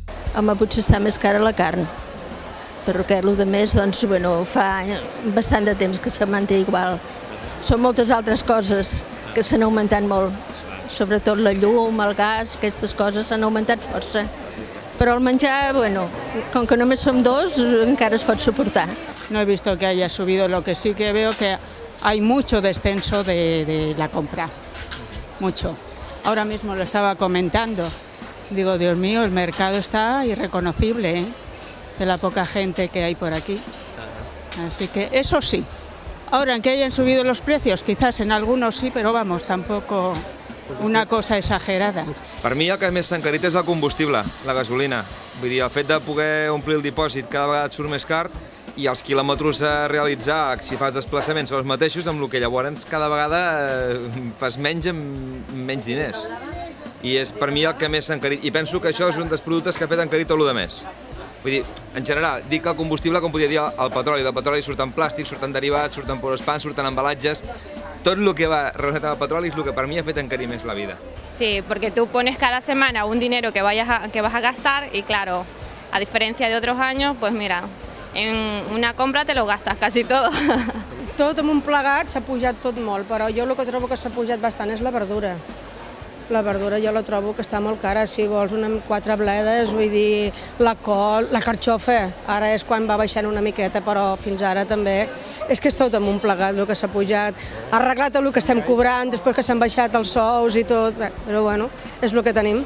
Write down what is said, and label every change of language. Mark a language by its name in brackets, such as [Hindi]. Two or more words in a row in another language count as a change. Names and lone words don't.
[Catalan] Home, potser està més cara la carn, perquè el de més, doncs, bueno, fa bastant de temps que se manté igual. Són moltes altres coses que s'han augmentat molt, sobretot la llum, el gas, aquestes coses s'han augmentat força. Però el menjar, bueno, com que només som dos, encara es pot suportar. [Spanish] No he visto que haya subido, lo que sí que veo que hay mucho descenso de la compra, mucho. Ahora mismo lo estaba comentando, digo, Dios mío, el mercado está irreconocible, ¿eh? De la poca gente que hay por aquí. Así que eso sí. Ahora, en que hayan subido los precios, quizás en algunos sí, pero vamos, tampoco una cosa exagerada. [Catalan] Per mi el que més s'ha encarit és el combustible, la gasolina. Vull dir, el fet de poder omplir el dipòsit cada vegada et surt més car i els quilòmetres a realitzar, si fas desplaçaments, són els mateixos, amb el que llavors cada vegada fas menys amb menys diners. I és per mi el que més s'ha encarit. I penso que això és un dels productes que ha fet encarit tot el de més. Vull dir, en general, dic que el combustible, com podia dir el petroli, del petroli surten plàstics, surten derivats, surten pans, surten embalatges, tot el que va relacionat amb el petroli és el que per mi ha fet encarir més la vida. [Spanish] Sí, porque tú pones cada semana un dinero que vas a gastar y claro, a diferencia de otros años, pues mira, en una compra te lo gastas casi todo. [Catalan] Tot amb un plegat s'ha pujat tot molt, però jo el que trobo que s'ha pujat bastant és la verdura. La verdura jo la trobo que està molt cara, si vols 4 bledes, vull dir, la col, la carxofa, ara és quan va baixant una miqueta, però fins ara també és que és tot amb un plegat el que s'ha pujat, arreglat el que estem cobrant, després que s'han baixat els sous i tot, però bueno, és el que tenim.